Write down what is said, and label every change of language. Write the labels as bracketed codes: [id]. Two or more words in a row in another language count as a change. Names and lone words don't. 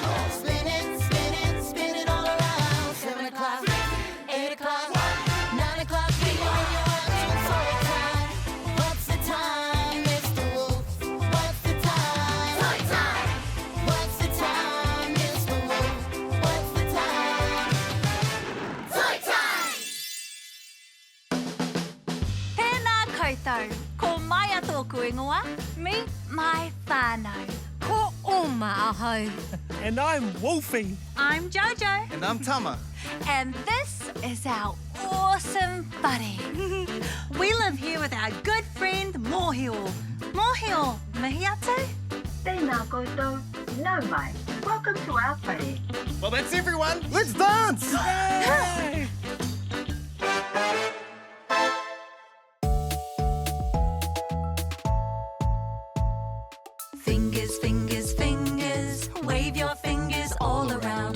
[en] Spin it all around. 7 o'clock, 8 o'clock, 9 o'clock. Figure in your watch, toy time. What's the time, Mr. Wolf? What's the time? Toy time. What's the time, Mr. Wolf? What's the time? Toy time. [mi] Tēnā koutou, ko Maia tōku ingoa, [en] meet my whānau. [mi] Ko Oma ahau. [en] And I'm Wolfie. I'm Jojo, And I'm Tama. and this is our awesome buddy. We live here with our good friend Mōhio. Mōhio, mihi atu? [mi] Tēnā koutou, nau mai. [en] Welcome to our whare. Well, that's everyone. Let's dance! Hey! Fingers, fingers, fingers, wave your fingers all around.